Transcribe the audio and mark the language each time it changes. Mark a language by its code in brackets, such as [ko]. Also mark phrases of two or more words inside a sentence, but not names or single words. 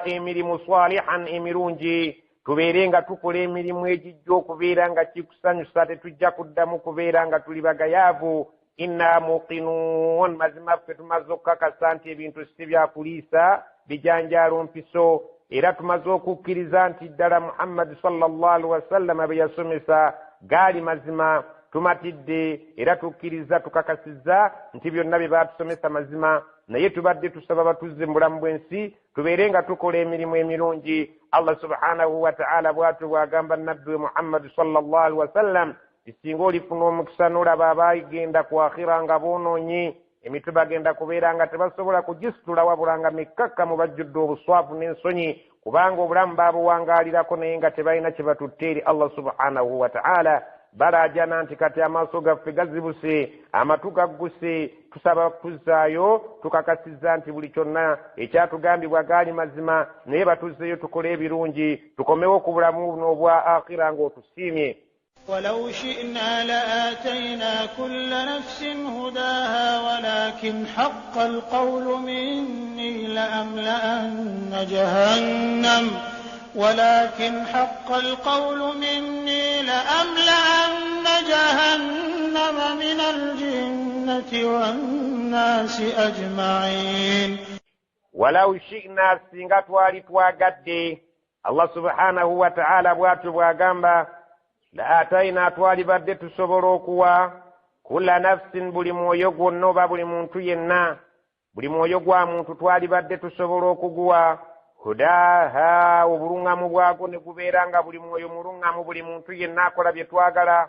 [lg] emirimu salihan, emirungi, tubeere nga tukola emirimu egijja okubeera nga kikusanyusa, tetujja kuddamu kubeera nga tuli bagayaavu, [ar] إنا موقنون, [lg] mazima ffe tumaze okukakasa nti ebintu si byakuliisa bijanjaalo mpiso, era tumaze okukkiriza nti ddala Muhammad [ar] صلى الله عليه وسلم [lg] bye yasomesa gaali mazima, tumatidde era tukkiriza tukakasizza nti byonna bye baatusomesa mazima, naye tubadde tusaba batuzze mu bulamu bw'ensi tubeere nga tukola emirimu emirungi. Allah [ar] سبحانه وتعالى [lg] bw'atyo bw'agamba nabbi Muhammad [ar] صلى الله عليه وسلم, [lg] singa olifuna omukisa n'olaba abaagenda ku akhira nga boonoonye, emitwe bagenda kubeera nga tebasobola kugisitula wabula nga mikkakkamu bajjudde obuswavu n'ensonyi, kubanga obulamu baabuwangaalirako naye nga tebalina kye batutte eri Allah [ar] سبحانه وتعالى. [lg] Balaajana nti kati amaaso gaffe gazibuse, amatu gagguse, tusaba tuzzaayo tukakasizza nti buli kyonna ekyatugambibwa gaali mazima, naye batuzzeeyo tukole ebirungi, tukomewo ku bulamu buno obwa akhira ng'otusiimye. [ar] ولو شئنا لآتينا كل نفس هداها ولكن حق القول مني لأملأن جهنم من الجنة والناس أجمعين. ولو شئنا [lg] singa twali twagadde, Allah [ar] سبحانه وتعالى [lg] bw'atyo bw'agamba, la'atayna twalibadde tusobola okuwa [ar] كل نفس [lg] buli mwoyo gwonna oba buli muntu yenna, buli mwoyo gwa muntu twalibadde tusobola okuguwa hudaha, obuluŋŋamu bwagwo ne gubeera nga buli mwoyo muluŋŋamu, buli muntu yenna akola bye twagala.